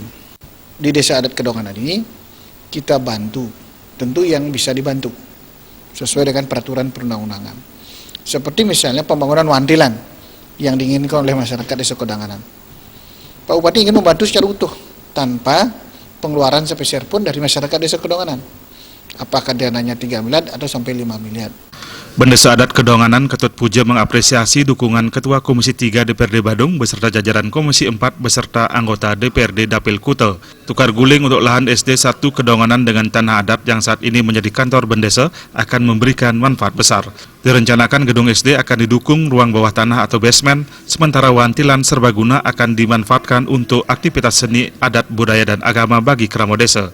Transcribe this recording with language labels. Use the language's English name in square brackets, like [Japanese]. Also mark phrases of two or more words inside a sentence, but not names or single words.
[Indonesian] Di Desa Adat Kedonganan ini kita bantu, tentu yang bisa dibantu sesuai dengan peraturan perundang-undangan. Seperti misalnya pembangunan wantilan yang diinginkan oleh masyarakat Desa Kedonganan. Pak Bupati ingin membantu secara utuh tanpa pengeluaran sepeser pun dari masyarakat Desa Kedonganan. Apakah dananya 3 miliar atau sampai 5 miliar. Pendesa Adat Kedonganan Ketut Puja mengapresiasi dukungan Ketua Komisi 3 DPRD Badung beserta jajaran Komisi 4 beserta anggota DPRD Dapil Kutel. Tukar guling untuk lahan SD 1 Kedonganan dengan tanah adat yang saat ini menjadi kantor Bendesa akan memberikan manfaat besar. Direncanakan gedung SD akan didukung ruang bawah tanah atau basement, sementara wantilan serbaguna akan dimanfaatkan untuk aktivitas seni, adat, budaya, dan agama bagi Keramo Desa.